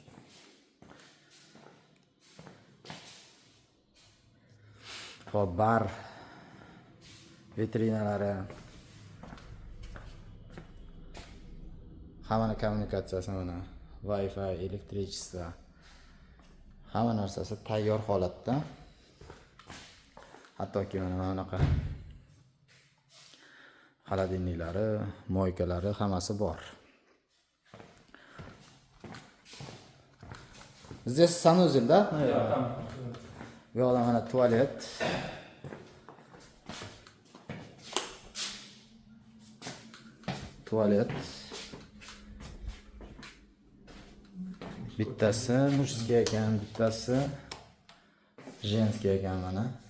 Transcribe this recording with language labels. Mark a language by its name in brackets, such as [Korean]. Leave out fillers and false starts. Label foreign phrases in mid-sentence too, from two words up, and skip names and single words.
[Uzbek] Hop, bar vitrinalari, hamma kommunikatsiyasi mana Wi-Fi, elektrichество, hamma narsasi tayyor holatda. Hattoki mana bunaqa xolodilniklari, moykalari hammasi bor. [Russian] Здесь санузел, да? Да, там. [Uzbek] Bu yoqda mana tualet. Tualet. Bittasi mujskiy ekan, bittasi женский ekan mana.